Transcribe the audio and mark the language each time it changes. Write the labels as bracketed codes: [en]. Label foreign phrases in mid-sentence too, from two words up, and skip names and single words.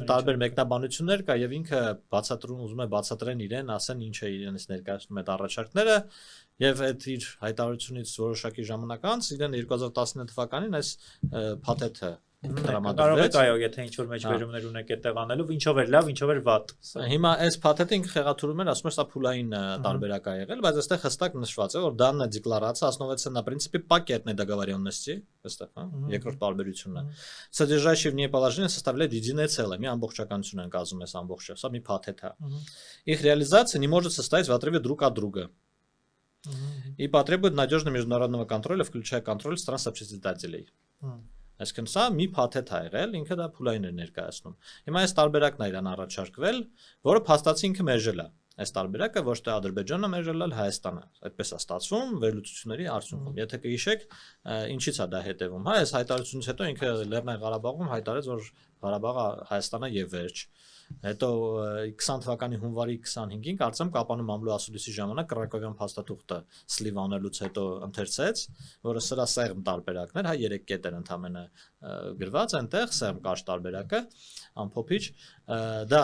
[hy] տարբեր մեկնաբանություններ կա եւ ինքը ուզում է բացատրեն իրեն, ասեն ինչ է իրենց ներկայացնում այդ առաջարկները եւ այդ իր հայտարարությունից որոշակի ժամանակ անց իրեն 2019 թվականին այս փաթեթը Կարող այո, եթե ինչ-որ մեջբերումներ ունեք այդտեղ անելով, ինչով էր լավ, ինչով էր վատ։ Հիմա այս փաթեթը ինքը խեղաթյուրում էր, ասում էր, սա փուլային տարբերակ է եղել, բայց այստեղ հստակ նշված է, որ [ru] данная декларация основывается на принципе пакетной договоренности, [hy] այստեղ, հա, երկրորդ տարբերությունը, [ru] содержащий в ней положение составляет единое целое, [hy] մի ամբողջականություն են կազմում այս ամբողջը, սա մի փաթեթ է։ [ru] Их реализация не может состоять в отрыве друг от друга. И потребует надежного международного контроля, включая контроль стран сообществителей. [hy] Այսինքն սա մի փաթեթ է եղել, ինքը դա փուլային էր ներկայացնում։ Հիմա այս տարբերակն է իրան առաջարկվել, որը փաստացի ինքը մերժել է։ Այս տարբերակը ոչ թե Ադրբեջանը մերժել է, Հայաստանը։ Այդպես է ստացվում վերլուծությունների արդյունքում։ Եթե կհիշեք, ինչից է դա հետևում, հա, այս հայտարարությունից հետո ինքը Լեռնային Ղարաբաղում հայտարարեց, որ Ղարաբաղը Հայաստանն է եւ վերջ։ Հետո 20 թվականի հունվարի 25-ին կարծեմ Կապանում ամլու ասուլիսի ժամանակ Կրակովյան փաստաթուղթը սլիվ անելուց հետո ընթերցեց, որը սրա սեղմ տարբերակներ, հա 3 կետ էր ընդամենը գրված այնտեղ սեղմ կարճ տարբերակը ամփոփիչ դա